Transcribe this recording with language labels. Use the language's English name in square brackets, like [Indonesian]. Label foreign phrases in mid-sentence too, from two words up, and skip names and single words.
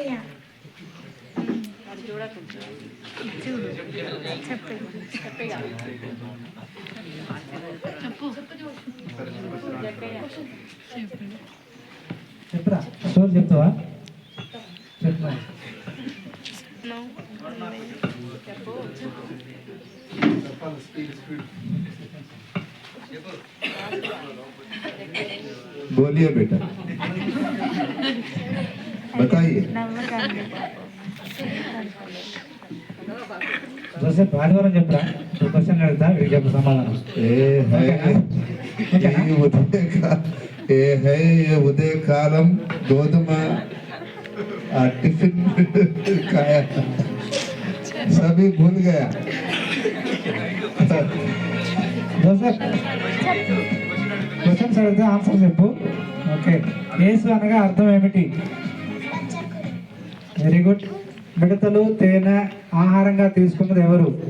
[Telugu] చెప్పురా. స్టోరీ చెప్తావా? చెప్పు. [Hindi] बोलिए बेटा, बताइए. [Telugu] జోసెఫ్ ఆదివారం చెప్పురా. క్వశ్చన్ అడుగుతా, వీడికి చెప్పు సమాధానం. [Hindi] ये [Telugu] ఉదయ కాలం గోధుమ [Hindi] टिफिन खाया, सभी भूल गया. [Telugu] జోసెఫ్ క్వశ్చన్స్ అడిగితే ఆన్సర్ చెప్పు. ఓకే. యేసు అనగా అర్థం ఏమిటి? [English] very good. [Telugu] మిడతలు తేనె ఆహారంగా తీసుకున్నది ఎవరు?